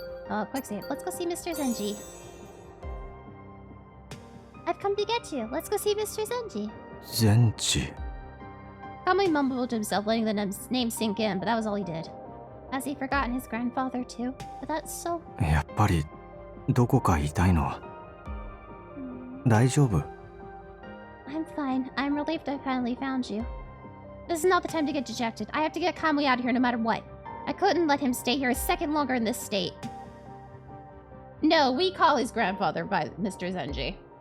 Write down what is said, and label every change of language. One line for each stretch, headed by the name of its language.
English: Oh, quick save. Let's go see Mr. Zenji. I've come to get you. Let's go see Mr. Zenji. Zenji. Kamui mumbled to himself, letting the name sink in, but that was all he did. Has he forgotten his grandfather too? But that's so...
Japanese: やっぱりどこか痛いの? 大丈夫?
English: I'm fine. I'm relieved I finally found you. This is not the time to get dejected. I have to get Kamui out of here no matter what. I couldn't let him stay here a second longer in this state. No, we call his grandfather by Mr. Zenji.